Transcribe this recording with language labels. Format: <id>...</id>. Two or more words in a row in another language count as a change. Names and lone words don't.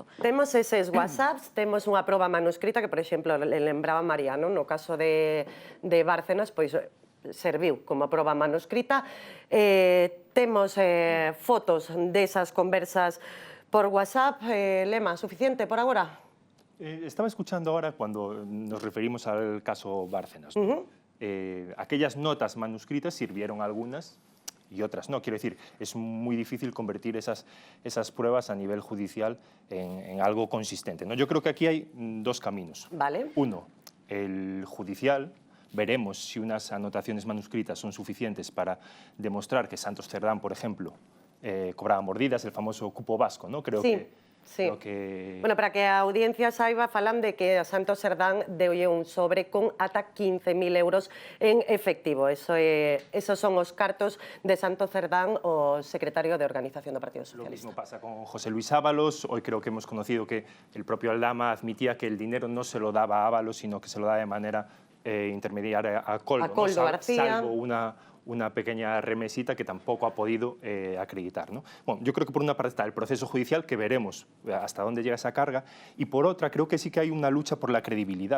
<gl>Temos eses WhatsApps, temos unha proba manuscrita que, por exemplo, lembraba Mariano, no caso de Bárcenas, pois serviu como proba manuscrita. Temos fotos desas conversas por WhatsApp. Lema, suficiente por agora?</gl> <es>Estaba escuchando ahora cuando nos referimos al caso Bárcenas. Aquellas notas manuscritas sirvieron algunas y otras no. Quiero decir, es muy difícil convertir esas pruebas a nivel judicial en algo consistente, ¿no? Yo creo que aquí hay dos caminos. Vale. Uno, el judicial. Veremos si unas anotaciones manuscritas son suficientes para demostrar que Santos Cerdán, por ejemplo, cobraba mordidas, el famoso cupo vasco, ¿no? Creo que...</es> <gl>Bueno, para que a audiencia saiba, falan de que a Santos Cerdán deulle un sobre con ata 15.000 euros en efectivo. Esos son os cartos de Santos Cerdán, o secretario de Organización do Partido Socialista.</gl> <es>Lo mismo pasa con José Luis Ábalos. Hoy creo que hemos conocido que el propio Aldama admitía que el dinero no se lo daba a Ábalos, sino que se lo daba de manera intermediaria a Coldo, ¿no? García. Salvo una pequeña remesita que tampoco ha podido acreditar, ¿no? Bueno, yo creo que por una parte está el proceso judicial, que veremos hasta dónde llega esa carga, y por otra creo que sí que hay una lucha por la credibilidad.</es>